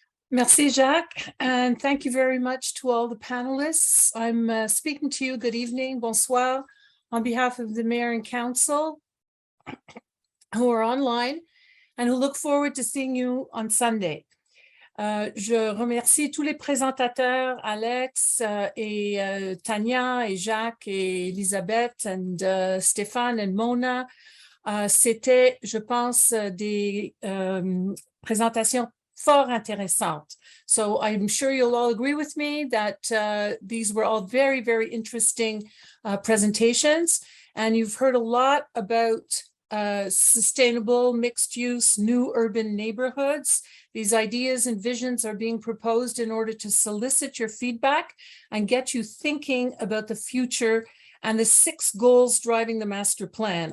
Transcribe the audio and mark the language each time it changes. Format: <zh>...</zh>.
<en>Merci, Jacques, and thank you very much to all the panelists. I'm speaking to you. Good evening, bonsoir, on behalf of the mayor and council who are online and who look forward to seeing you on Sunday.</en> <fr>Je remercie tous les présentateurs, Alex et Tanya et Jacques et Elisabeth and Stéphane and Mona. C'était, je pense, des présentations fort intéressantes.</fr> <en>So I'm sure you'll all agree with me that these were all very, very interesting presentations. And you've heard a lot about sustainable mixed use, new urban neighborhoods. These ideas and visions are being proposed in order to solicit your feedback and get you thinking about the future and the 6 goals driving the master plan.</en>